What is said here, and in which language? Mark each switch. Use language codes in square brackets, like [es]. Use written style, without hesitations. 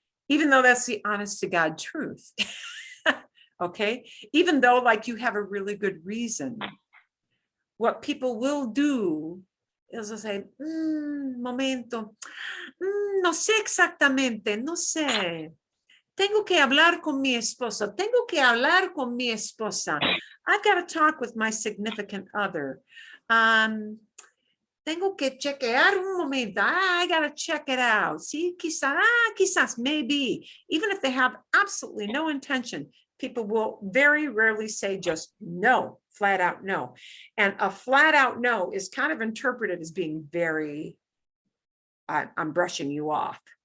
[en] Even though that's the honest to God truth. Okay. Even though like you have a really good reason, what people will do is they'll say, [es] momento, no sé exactamente, no sé. Tengo que hablar con mi esposo. Tengo que hablar con mi esposa. [en] I've got to talk with my significant other. [es] Tengo que chequear un momento. [en] I got to check it out. [es] Sí, quizás, [en] maybe. Even if they have absolutely no intention, people will very rarely say just no, flat out no. And a flat out no is kind of interpreted as being very, I'm brushing you off.